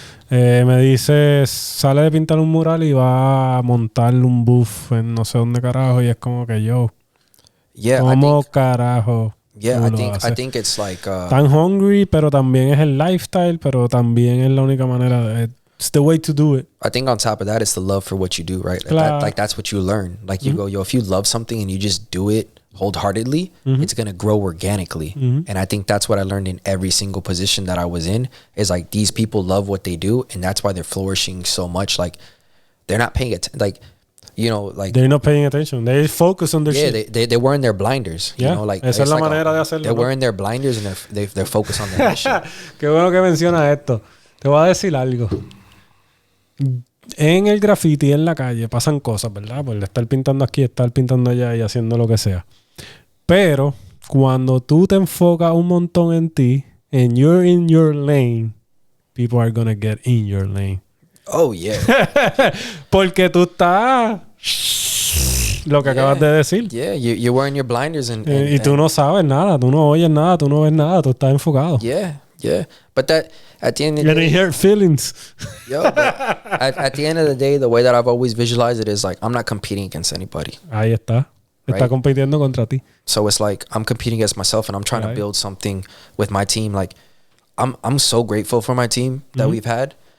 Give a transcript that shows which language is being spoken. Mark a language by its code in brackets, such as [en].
[es] Me dice, sale de pintar un mural y va a montar un booth en no sé dónde carajo, y es como que yo. ¿Cómo carajo? [en] Yeah, I think it's like [es] tan hungry, pero también es el lifestyle, pero también es la única manera de, [en] it's the way to do it. I think on top of that, it's the love for what you do, right? Like that's what you learn. Like, you go, yo, if you love something and you just do it wholeheartedly, it's gonna grow organically. And I think that's what I learned in every single position that I was in, is like, these people love what they do, and that's why they're flourishing so much. Like, they're not paying attention. Like, you know, like, they're not paying attention. They focus on their shit. They're wearing their blinders. You know, like, [es] esa es la manera de hacerlo. [en] They're wearing their blinders, and they're focused on their mission. [es] Qué bueno que mencionas esto. Te voy a decir algo. En el graffiti, en la calle, pasan cosas, ¿verdad? Por estar pintando aquí, estar pintando allá y haciendo lo que sea. Pero cuando tú te enfocas un montón en ti, [en] and you're in your lane, people are gonna get in your lane. Oh, yeah. [es] Porque tú estás... Lo que acabas de decir. [en] Yeah, you're wearing your blinders and [es] y tú no sabes nada, tú no oyes nada, tú no ves nada, tú estás enfocado. [en] Yeah. But that, at the end of the day... You hurt feelings. Yo, but at the end of the day, the way that I've always visualized it is like, I'm not competing against anybody. [es] Ahí está. Está compitiendo contra ti. [en] So it's like, I'm competing against myself, and I'm trying to build something with my team. Like, I'm so grateful for my team that we've had.